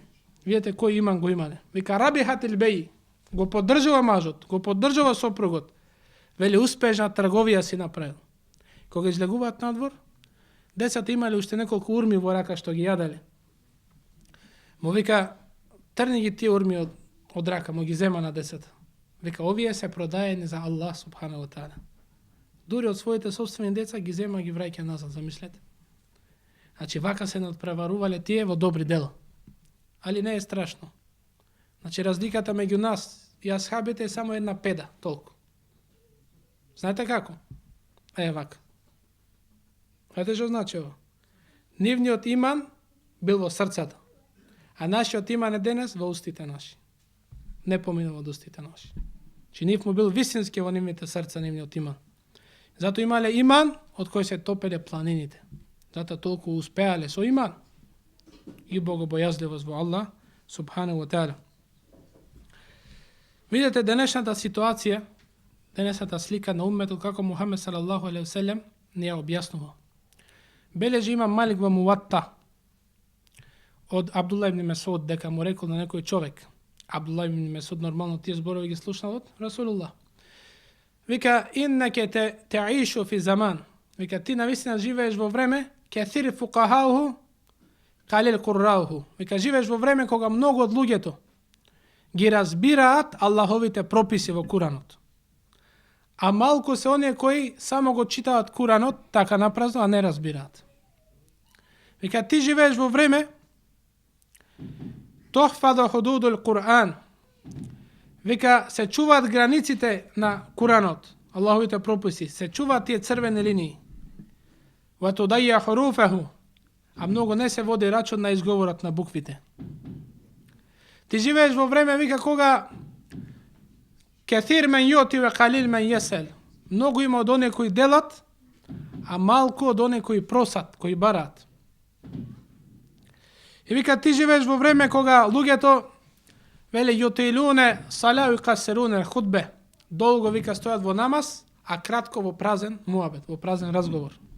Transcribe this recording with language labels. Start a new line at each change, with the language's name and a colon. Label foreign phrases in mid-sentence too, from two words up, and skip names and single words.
Macedonian: Видете кој иман го имале. Вика
Arabic: ربح البيع,
Macedonian: го поддржува мажот, го поддржува сопругот. Вели успешна трговија си направил. Кога излегуваат надвор, децата имале уште неколку урми во рака што ги јаделе. Му вика трни ги тие урми од рака, му ги зема на децата. Вика овие се продаени за
Arabic: الله سبحانه وتعالى.
Macedonian: Дури од своите собствени деца ги зема ги враќа назад, замислете. Значи вака се надпреварувале тие во добри дела. Али не е страшно. Значи разликата меѓу нас и асхабите е само една педа, толку. Знаете како? Е вака. Знаете што значи ова? Нивниот иман бил во срцата, а нашиот иман е денес во устите наши. Не поминува од устите наши. Чи нив му бил вистински во нивните срца, нивниот иман. Зато имале иман од кој се топеле планините. Зато толку успеале со иман и богобојазливост во
Arabic: الله سبحانه وتعالى.
Macedonian: Видете денешната ситуација, денешната слика на умметот како Мухамед
Arabic: صلى الله عليه وسلم
Macedonian: не ја објаснува. Бележи имам Малик во Муатта од Абдулла ибн Месуд дека му рекол на некој човек. Абдулла ибн Месуд нормално тие зборови ги слушнал од Расулуллах. Вика
Arabic: إنك تعيش في زمان.
Macedonian: Вика ти навистина живееш во време
Arabic: كثير فقهاؤه قليل قراؤه.
Macedonian: Вика живееш во време кога многу од луѓето ги разбираат Аллаховите прописи во Куранот. А малку се оние кои само го читаат Куранот така напразно, а не разбираат. Вика ти живееш во време
Arabic: تحفظ حدود القرآن.
Macedonian: Вика се чуваат границите на Куранот, Аллаховите прописи, се чуваат тие црвени линии.
Arabic: وتضيع حروفه,
Macedonian: а многу не се води рачун на изговорот на буквите. Ти живееш во време, вика, кога
Arabic: كثير من يعطي وقليل من يسأل.
Macedonian: Многу има од оние кои делат, а малку од оние кои просат, кои барат. И вика, ти живееш во време кога луѓето вели
Arabic: يطيلون الصلاة ويقصرون الخطبة.
Macedonian: Долго, вика, стојат во намаз, а кратко во празен муабет, во празен разговор.